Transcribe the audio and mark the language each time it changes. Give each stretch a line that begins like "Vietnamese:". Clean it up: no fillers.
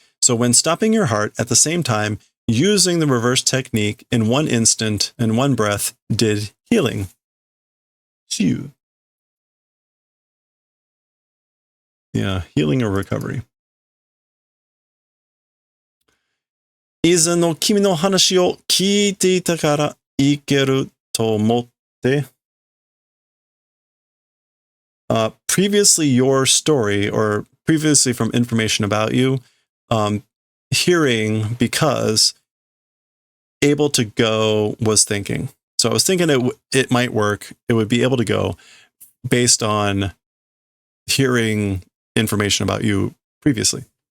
English: So when stopping your heart at the same time, using the reverse technique in one instant and one breath did healing. Chew. Yeah, healing or recovery.
Japanese: 以前の君の話を聞いていたからいけると思って。
English: Previously your story, or previously from information about you, hearing because able to go was thinking. So I was thinking it might work. It would be able to go based on hearing information about you previously.